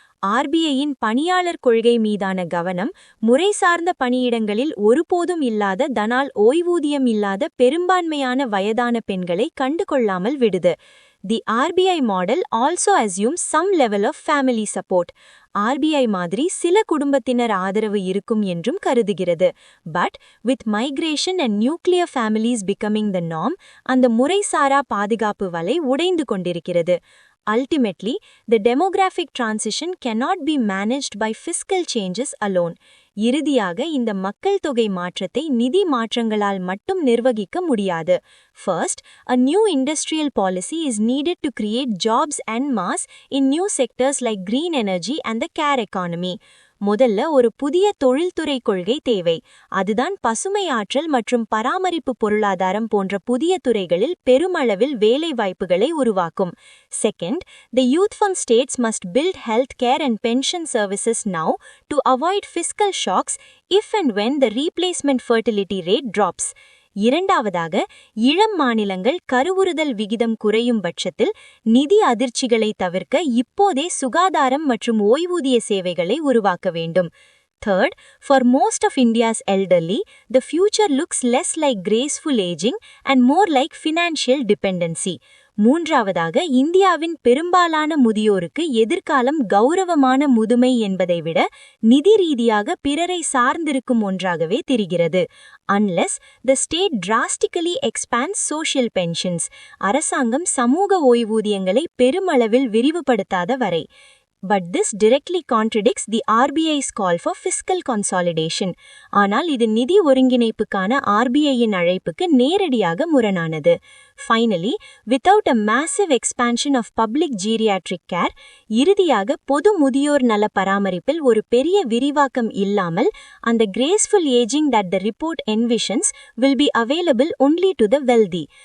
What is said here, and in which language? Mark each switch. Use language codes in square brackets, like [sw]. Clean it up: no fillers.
[ta] RBIயின் பணியாளர் கொள்கை மீதான கவனம் முறை சார்ந்த பணியிடங்களில் ஒருபோதும் இல்லாத தனால் ஓய்வூதியம் இல்லாத பெரும்பான்மையான வயதான பெண்களை கண்டுகொள்ளாமல் விடுது. [en] The RBI model also assumes some level of family support. [ta] RBI மாதிரி சில குடும்பத்தினர் ஆதரவு இருக்கும் என்றும் கருதுகிறது. [en] But with migration and nuclear families becoming the norm, [ta] அந்த முறைசாரா பாதுகாப்பு வலை உடைந்து கொண்டிருக்கிறது. [en] Ultimately, the demographic transition cannot be managed by fiscal changes alone. [ta] இறுதியாக இந்த மக்கள் தொகை மாற்றத்தை நிதி மாற்றங்களால் மட்டும் நிர்வகிக்க முடியாது. [en] First, a new industrial policy is needed to create jobs en masse in new sectors like green energy and the care economy. [ta] முதல்ல ஒரு புதிய தொழில்துறை கொள்கை தேவை. அதுதான் பசுமை ஆற்றல் மற்றும் பராமரிப்பு பொருளாதாரம் போன்ற புதிய துறைகளில் பெருமளவில் வேலை வாய்ப்புகளை உருவாக்கும். [en] Second, the youthful states must build health care and pension services now to avoid fiscal shocks if and when the replacement fertility rate drops. [ta] இரண்டாவதாக, இளம் மாநிலங்கள் கருவுறுதல் விகிதம் குறையும் பட்சத்தில் நிதி அதிர்ச்சிகளை தவிர்க்க இப்போதே சுகாதாரம் மற்றும் ஓய்வூதிய சேவைகளை உருவாக்க வேண்டும். [en] Third, for most of India's elderly, the future looks less like graceful aging and more like financial dependency. [ta] மூன்றாவதாக, இந்தியாவின் பெரும்பாலான முதியோருக்கு எதிர்காலம் கௌரவமான முதுமை என்பதை விட நிதி ரீதியாக பிறரை சார்ந்திருக்கும் ஒன்றாகவே தெரிகிறது. [en] Unless the state drastically expands social pensions, [ta] அரசாங்கம் சமூக ஓய்வூதியங்களை பெருமளவில் விரிவுபடுத்தாத வரை. [en] But this directly contradicts the RBI's call for fiscal consolidation. [ta] ஆனால் இது நிதி ஒருங்கிணைப்புக்கான RBIயின் அழைப்புக்கு நேரடியாக முரணானது. [en] Finally, without a massive expansion of public geriatric care, [ta] இறுதியாக பொது முதியோர் நல பராமரிப்பில் ஒரு பெரிய விரிவாக்கம் இல்லாமல் அந்த [en] graceful aging that the report envisions will be available only to the wealthy.